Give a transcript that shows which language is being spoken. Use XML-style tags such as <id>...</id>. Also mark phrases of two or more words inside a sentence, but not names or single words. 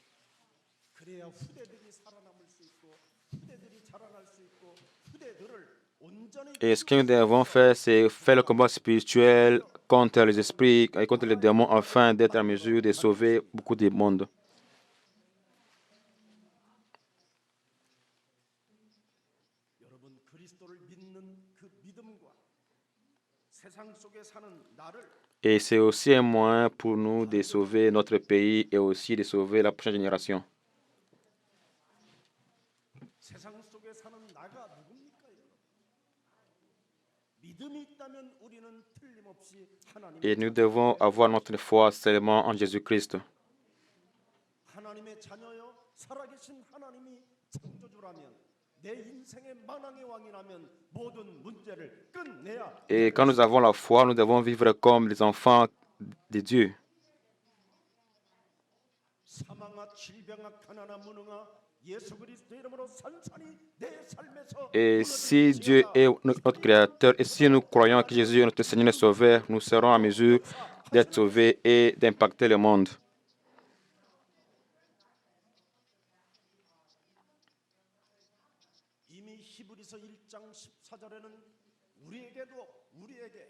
<ko>그래야 후대들이 살아남을 수 있고 후대들이 자라날 수 있고 후대들을 온전히</ko> <fr>Et ce que nous devons faire, c'est faire le combat spirituel contre les esprits et contre les démons afin d'être en mesure de sauver beaucoup de monde.</fr> <ko>여러분 그리스도를 믿는 그 믿음과 세상 속에 사는 나를</ko> <fr>Et c'est aussi un moyen pour nous de sauver notre pays et aussi de sauver la prochaine génération.</fr> <ko>세상 속에 사는 나가 누굽니까? 여러분? 믿음이 있다면 우리는 틀림없이</ko> <fr>Et</fr> <ko>하나님의</ko> <fr>nous devons avoir notre foi seulement en Jésus-Christ.</fr> <ko>하나님의 자녀요 살아계신 하나님이 창조주라면 내 인생의 만왕의 왕이라면 모든 문제를 끝내야</ko> <fr>Et quand nous avons la foi, nous devons vivre comme les enfants de Dieu.</fr> <ko>사망아 질병아 가난아 무능아 예수 그리스도 이름으로 산산이 내 삶에서</ko> <fr>Et si Dieu est notre Créateur, et si nous croyons que Jésus est notre Seigneur et Sauveur, nous serons en mesure d'être sauvés et d'impacter le monde.</fr> <ko>이미 히브리서 1장 14절에는 우리에게</ko>